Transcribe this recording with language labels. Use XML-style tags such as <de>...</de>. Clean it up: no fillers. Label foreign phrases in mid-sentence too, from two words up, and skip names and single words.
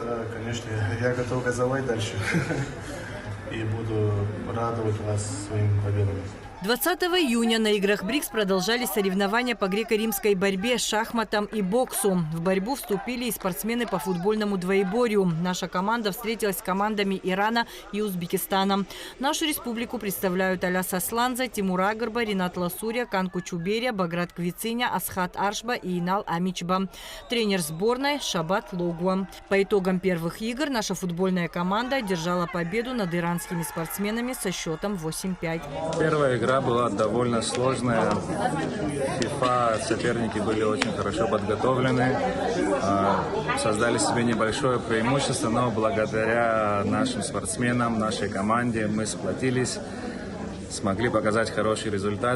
<ru>Да, конечно, я готов газовать дальше и буду радовать вас своими победами. 20 июня на играх БРИКС продолжались соревнования по греко-римской борьбе, шахматам и боксу. В борьбу вступили и спортсмены по футбольному двоеборью. Наша команда встретилась с командами Ирана и Узбекистана. Нашу республику представляют Аляс Асланза, Тимур Агарба, Ринат Ласуря, Канку Чуберия, Баграт Квициня, Асхат Аршба и Инал Амичба. Тренер сборной Шабат Логуа. По итогам первых игр наша футбольная команда одержала победу над иранскими спортсменами со счетом 8-5. Первая игра была довольно сложная. ФИФА соперники были очень хорошо подготовлены, создали себе небольшое преимущество, но благодаря нашим спортсменам, нашей команде мы сплотились, смогли показать хороший результат.</ru>